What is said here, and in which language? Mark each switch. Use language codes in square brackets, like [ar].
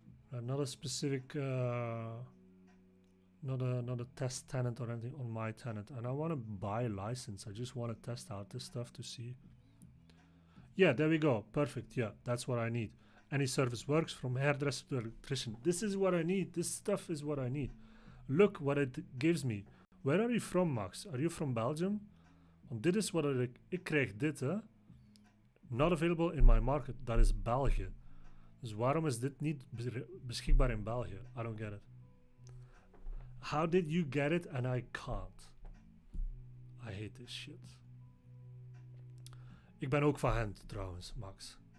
[en] Not a specific, not a test tenant or anything on my tenant. And I want to buy a license. I just want to test out this stuff to see. Yeah, there we go. Perfect. Yeah, that's what I need. Any service works, from hairdresser to electrician. This is what I need. This stuff is what I need. Look what it gives me. Where are you from, Max? Are you from Belgium? [nl] Want dit is wat ik krijg dit, hè? [en] Not available in my market. [nl] Dat is België. Dus waarom is dit niet beschikbaar in België? [en] I don't get it. How did you get it and I can't? I hate this shit. [nl] Ik ben ook van hen trouwens, Max.